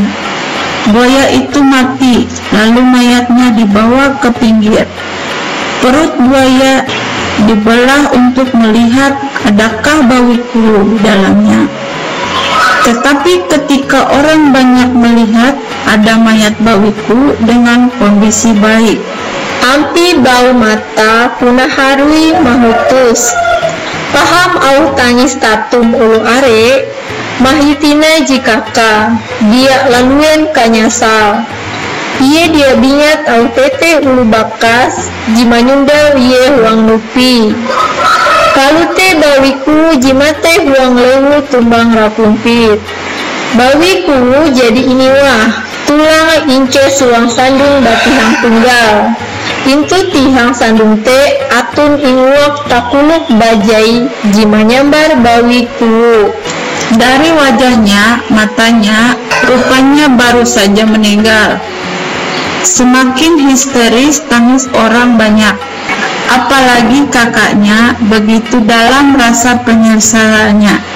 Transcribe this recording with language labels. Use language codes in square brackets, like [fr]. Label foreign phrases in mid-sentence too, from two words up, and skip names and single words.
[id] Buaya itu mati, lalu mayatnya dibawa ke pinggir. Perut buaya dibelah untuk melihat adakah bawiku di dalamnya. Tetapi ketika orang banyak melihat ada mayat bawiku dengan kondisi baik. [nij] Ampi bau mata punah harui mahutus. Paham au tangis tatum ulu are mahitina jikaka dia laluen kanyasal. Iye dia bingat au tete ulu bakas jimanyundal iye huang nupi. Kalute bawiku jimate huang lewu tumbang rakumpit. Bawiku jadi iniwah tulang ince suang sandung batihang tunggal. Intu tihang sandung te atun inguak takuluk bajai jimanyambar bawiku. [id] Dari wajahnya, matanya, rupanya baru saja meninggal. Semakin histeris tangis orang banyak. Apalagi kakaknya begitu dalam rasa penyesalannya.